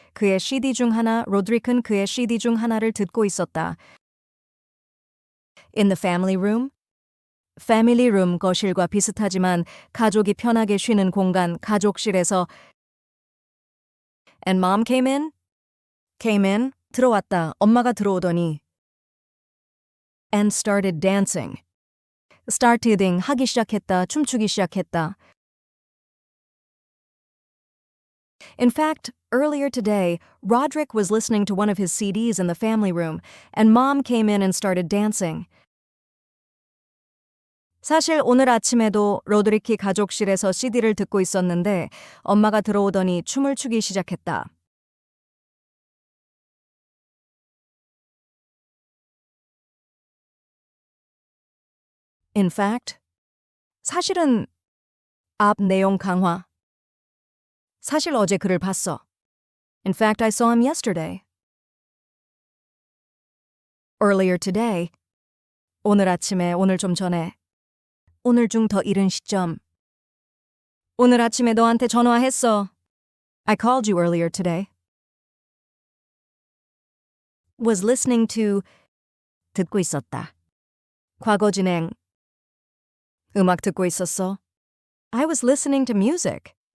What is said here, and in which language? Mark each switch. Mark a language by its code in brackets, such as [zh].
[ko] 그의 CD 중 하나, 로드릭은 그의 CD 중 하나를 듣고 있었다. [en] In the family room. [ko] Family room 거실과 비슷하지만 가족이 편하게 쉬는 공간, 가족실에서 [en] And mom came in? Came in, [ko] 들어왔다. 엄마가 들어오더니 [en] And started dancing. starting [ko] 하기 시작했다, 춤추기 시작했다. [en] In fact, earlier today, Roderick was listening to one of his CDs in the family room, and Mom came in and started dancing. [ko] 사실 오늘 아침에도 로드리키 가족실에서 CD를 듣고 있었는데 엄마가 들어오더니 춤을 추기 시작했다. [en] In fact, [ko] 사실은 앞 내용 강화. 사실 어제 그를 봤어. [en] In fact, I saw him yesterday. Earlier today. [ko] 오늘 아침에, 오늘 좀 전에. 오늘 중 더 이른 시점. 오늘 아침에 너한테 전화했어. [en] I called you earlier today. Was listening to [ko] 듣고 있었다. 과거 진행. 음악 듣고 있었어. [en] I was listening to music.